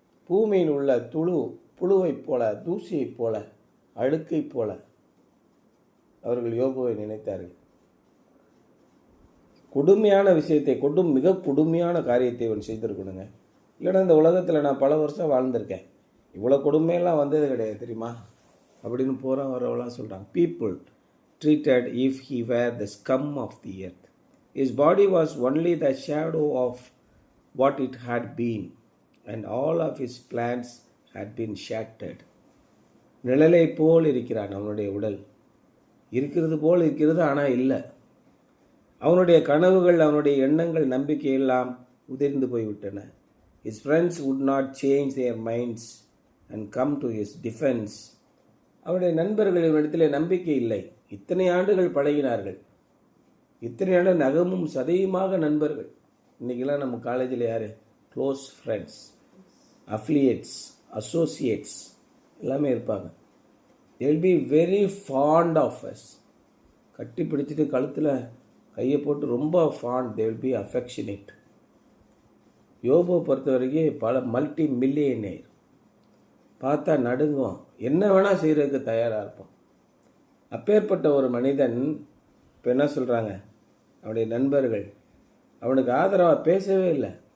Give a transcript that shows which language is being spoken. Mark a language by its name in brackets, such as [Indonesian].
[Tamil] பூமியில் உள்ள புழுவைப் போல, தூசியைப் போல, அழுக்கைப் போல அவர்கள் யோபுவை நினைத்தார்கள். கொடுமையான விஷயத்தை மிக கொடுமையான காரியத்தை இவன் செய்திருக்கணுங்க. இல்லைன்னா இந்த உலகத்தில் நான் பல வருஷம் வாழ்ந்திருக்கேன், இவ்வளோ கொடுமையெல்லாம் வந்தது கிடையாது தெரியுமா அப்படின்னு போகிற வரவெல்லாம் சொல்கிறாங்க. [English] People treated if he were the scum of the earth. His body was only the shadow of what it had been, and all of his plans had been shattered. [Tamil] நிழலை போல் இருக்கிறான் அவனுடைய உடல். இருக்கிறது போல் இருக்கிறது, ஆனால் இல்லை. அவனுடைய கனவுகள், அவனுடைய எண்ணங்கள், நம்பிக்கை எல்லாம் உதிர்ந்து போய்விட்டன. [English] His friends would not change their minds and come to his defense. [Tamil] அவனுடைய நண்பர்கள் இவனிடத்தில் நம்பிக்கை இல்லை. இத்தனை ஆண்டுகள் பழகினார்கள், இத்தனை ஆண்டு நகமும் சதையுமாக நண்பர்கள். இன்றைக்கெல்லாம் நம்ம காலேஜில் யார்? க்ளோஸ் ஃப்ரெண்ட்ஸ், அஃபிலியேட்ஸ், அசோசியேட்ஸ் எல்லாமே இருப்பாங்க. [English] they will be very fond of us. [Tamil] கட்டி பிடிச்சிட்டு கழுத்தில் கையை போட்டு ரொம்ப font, [English] they will be affectionate. [Tamil] யோபுவை பொறுத்த வரைக்கும் பல மல்டி மில்லியனேர். பார்த்தா நடுங்கும், என்ன வேணால் செய்கிறதுக்கு தயாராக இருப்பான். அப்பேற்பட்ட ஒரு மனிதன் இப்போ என்ன சொல்கிறாங்க, அவனுடைய நண்பர்கள் அவனுக்கு ஆதரவாக பேசவே இல்லை.